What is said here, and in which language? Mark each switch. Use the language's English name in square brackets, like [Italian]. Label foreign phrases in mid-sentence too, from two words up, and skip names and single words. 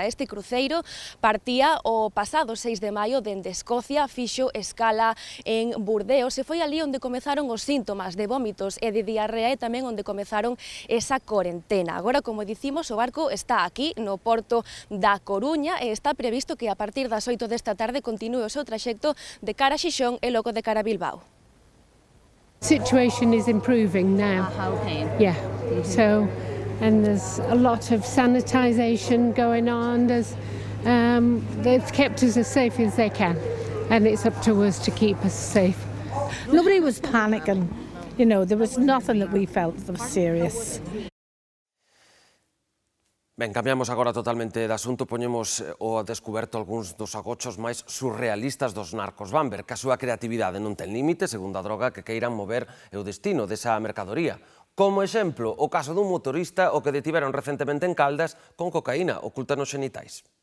[Galician] Este cruceiro partía o pasado 6 de maio dende Escocia, fixo escala en Burdeos e foi ali onde comezaron os síntomas de vómitos e de diarrea e tamén onde comezaron esa corentena. Agora, como dicimos, o barco está aquí no porto da Coruña e está previsto que a partir das 8 desta tarde continúe o seu traxecto de cara a Xixón e logo de cara a Bilbao. [English] Situation is improving now. Okay. Yeah. So, and there's a lot of sanitisation going on. They've kept us as safe as they can, and it's up to us to keep us safe. Nobody was panicking. You know, there was nothing that we felt that was serious. [Galician] Ben, cambiamos agora totalmente de asunto, poñemos ao descuberto algúns dos agochos máis surrealistas dos narcos. Van ver que a súa creatividade non ten límite, segundo a droga que queiran mover o destino desa mercadoría. Como exemplo, o caso dun motorista o que detiveron recentemente en Caldas con cocaína oculta nos xenitais.